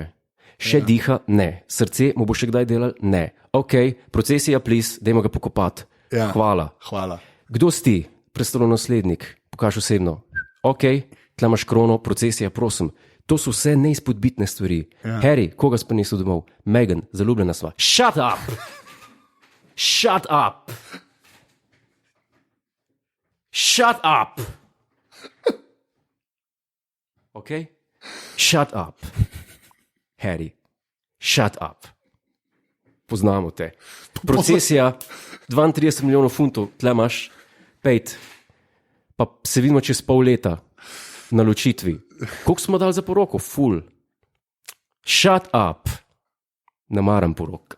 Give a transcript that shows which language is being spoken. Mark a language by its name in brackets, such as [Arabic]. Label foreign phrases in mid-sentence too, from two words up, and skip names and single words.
[Slovenian] Še diha? Ne. Srce mu bo še kdaj delal? Ne. Ok, procesija, please, dajmo ga pokopati. Hvala. Kdo si ti? Prestolonaslednik. Pokaž osebno. Ok, tle imaš krono, procesija, prosim. To so vse neizpodbitne stvari. Harry, koga si prinesel domov? Meghan, zaljubljena sva. [English] Shut up! Shut up! Shut up! Ok? Shut up. Harry, shut up. [Slovenian] Poznamo te. Procesija, 32 milijonov funtov, tle imaš, pejt. Pa se vidimo čez pol leta na ločitvi. Koliko smo dali za poroko? Ful. [English] Shut up. [Slovenian] Ne maram porok.